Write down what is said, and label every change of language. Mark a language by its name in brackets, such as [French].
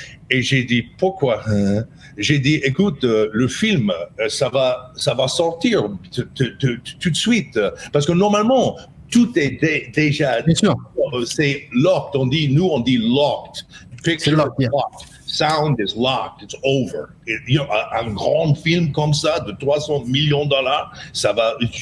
[French] Et j'ai dit, pourquoi? J'ai dit, écoute, le film, ça va sortir tout de suite. Parce que normalement, tout est déjà... Bien sûr. C'est locked, on dit locked. Picture [English] locked, yeah. Locked. Sound is locked, it's over. [French] Un grand film comme ça, de $300 millions, ça va...